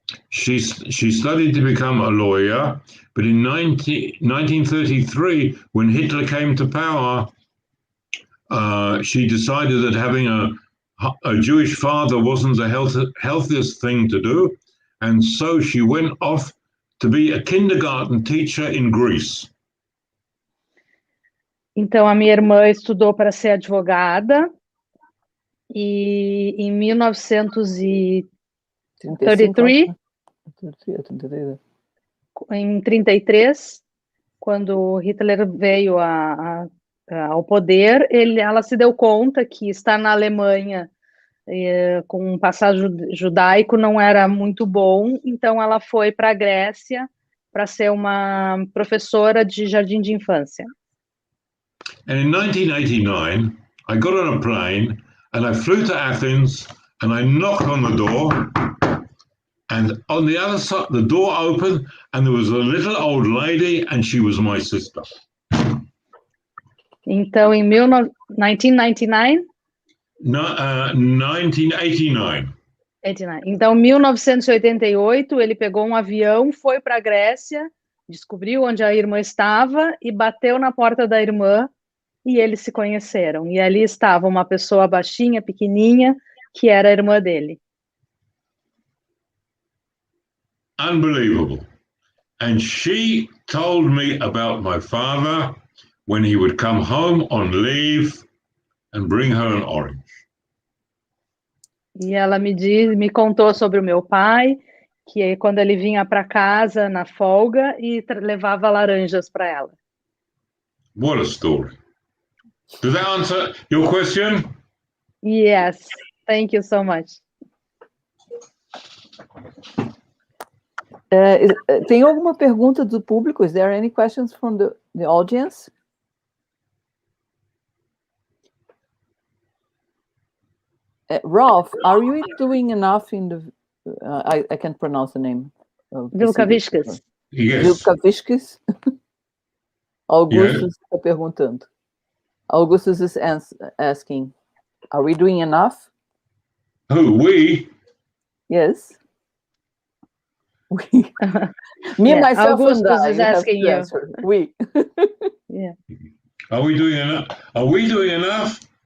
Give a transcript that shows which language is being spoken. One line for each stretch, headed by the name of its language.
English: She studied to become a lawyer, but in 1933, when Hitler came to power, she decided that having a Jewish father wasn't the healthiest thing to do, and so she went off to be a kindergarten teacher in Greece.
Portuguese: Então, a minha irmã estudou para ser advogada e em 1933, quando Hitler veio ao poder, ela se deu conta que estar na Alemanha com um passado judaico não era muito bom, então ela foi para a Grécia para ser uma professora de jardim de infância.
English: And in 1989, I got on a plane and I flew to Athens and I knocked on the door, and on the other side, the door opened and there was a little old lady and she was my sister.
Portuguese: Então, em 1999? 1989. Então, em 1988, ele pegou um avião, foi para a Grécia, descobriu onde a irmã estava e bateu na porta da irmã e eles se conheceram. E ali estava uma pessoa baixinha, pequenininha, que era a irmã dele.
English: Unbelievable. And she told me about my father when he would come home on leave and bring her an orange.
Portuguese: E ela me contou sobre o meu pai, que quando ele vinha para casa na folga e levava laranjas para ela.
English: What a story. Does that answer your question? Yes, thank you so much.
Portuguese: Tem alguma pergunta do público?
English: Is there any questions from the audience? Rolf, are you doing enough in the... I can't pronounce the name. Vilkaviscus. Yes. Vilkaviscus?
Portuguese: Augustus está perguntando.
English: Augustus is asking, are we doing enough? Who, we? Yes. We. Me, myself, Augustus and I. is asking you. We. Yeah. Are we doing enough? Are we doing enough?